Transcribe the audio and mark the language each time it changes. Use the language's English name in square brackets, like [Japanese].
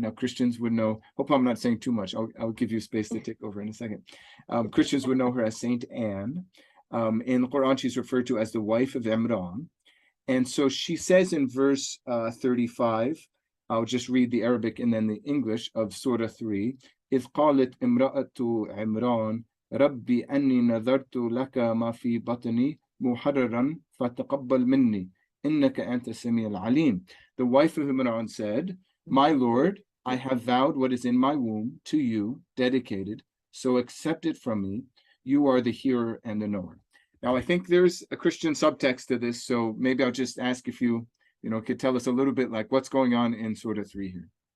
[English] Now, Christians would know, hope I'm not saying too much. I'll give you space to take over in a second. Christians would know her as Saint Anne. In the Quran, she's referred to as the wife of Imran. And so she says in verse 35, I'll just read the Arabic and then the English of Surah 3. [Arabic] إذ قالت امرأة عمران ربي أني نذرت لك ما في بطني محررا فتقبل مني إنك أنت السميع العليم. [English] The wife of Imran said, My Lord, I have vowed what is in my womb to you, dedicated, so accept it from me. You are the hearer and the knower. Now, I think there's a Christian subtext to this, so maybe I'll just ask if you could tell us a little bit like what's going on in Surah 3 here.